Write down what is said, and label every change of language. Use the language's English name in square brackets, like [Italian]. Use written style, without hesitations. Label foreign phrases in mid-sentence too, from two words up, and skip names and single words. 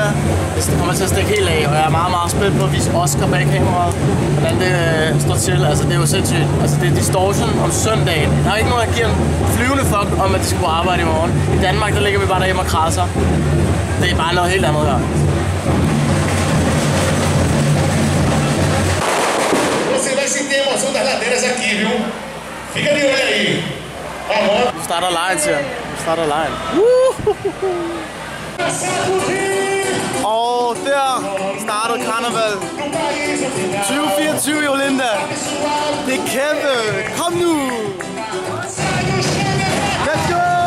[Danish] Det kommer til at stikke helt af, og jeg er meget, meget spændt på at vise Oscar bag kameraet, hvordan det står til. Altså, det er jo sindssygt. Altså, det er Distortion om søndagen. Der er ikke nogen, der giver en flyvende fuck om, at de skal på arbejde i morgen. I Danmark, der ligger vi bare derhjemme og krasser. Det er bare noget helt andet her. [Portuguese] Você vai sentir a emoção das ladeiras aqui, viu? Fica de olho aí. [Danish] Vi starter lejen til. Vi starter lejen. Og der startede karneval. 2024 i Olinda. Det er kæmpe. Kom nu! [English] Let's go!